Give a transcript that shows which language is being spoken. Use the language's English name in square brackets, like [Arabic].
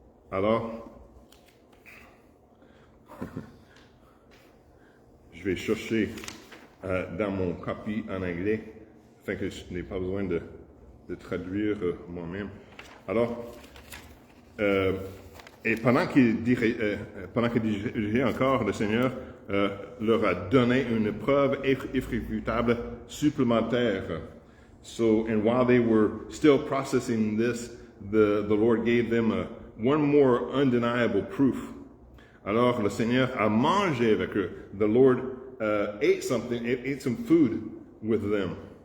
[French] Alors, je vais chercher dans mon copie en anglais, afin que je n'ai pas besoin de traduire moi-même. Alors, et pendant qu'il dirigeait encore, le Seigneur leur a donné une preuve irréfutable supplémentaire. [English] So, and while they were still processing this, the Lord gave them one more undeniable proof. [French] Alors, le Seigneur a mangé avec eux. [English] The Lord ate some food with them.